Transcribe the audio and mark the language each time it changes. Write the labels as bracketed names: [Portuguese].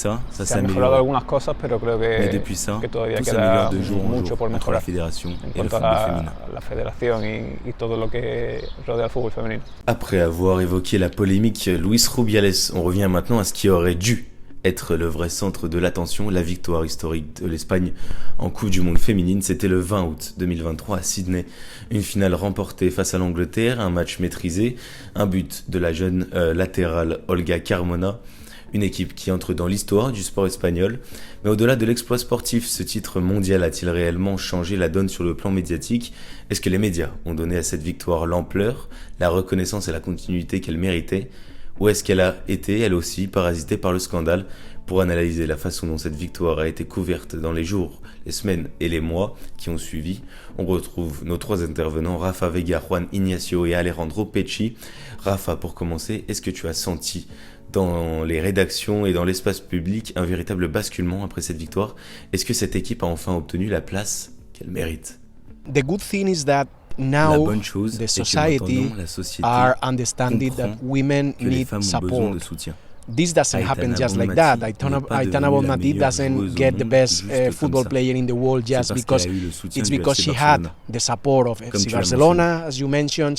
[Spanish] Se han mejorado algunas cosas, pero creo que todavía queda mucho por mejorar en cuanto a la federación y todo lo que rodea al fútbol femenino. [French] Après avoir évoqué la polémique Luis Rubiales, on revient maintenant à ce qui aurait dû être le vrai centre de l'attention, la victoire historique de l'Espagne en Coupe du Monde féminine. C'était le 20 août 2023 à Sydney. Une finale remportée face à l'Angleterre, un match maîtrisé, un but de la jeune latérale Olga Carmona. Une équipe qui entre dans l'histoire du sport espagnol. Mais au-delà de l'exploit sportif, ce titre mondial a-t-il réellement changé la donne sur le plan médiatique? Est-ce que les médias ont donné à cette victoire l'ampleur, la reconnaissance et la continuité qu'elle méritait? Ou est-ce qu'elle a été, elle aussi, parasitée par le scandale? Pour analyser la façon dont cette victoire a été couverte dans les jours, les semaines et les mois qui ont suivi, on retrouve nos trois intervenants, Rafa Vega, Juan Ignacio et Alejandro Pecci. Rafa, pour commencer, est-ce que tu as senti dans les rédactions et dans l'espace public un véritable basculement après cette victoire? Est-ce que cette équipe a enfin obtenu la place qu'elle mérite? [English] The good thing is that now the society are understanding that women need support. This doesn't happen just like that. Aitana Bonmatí doesn't get the best football player in the world just because she had the support of FC Barcelona, as you mentioned.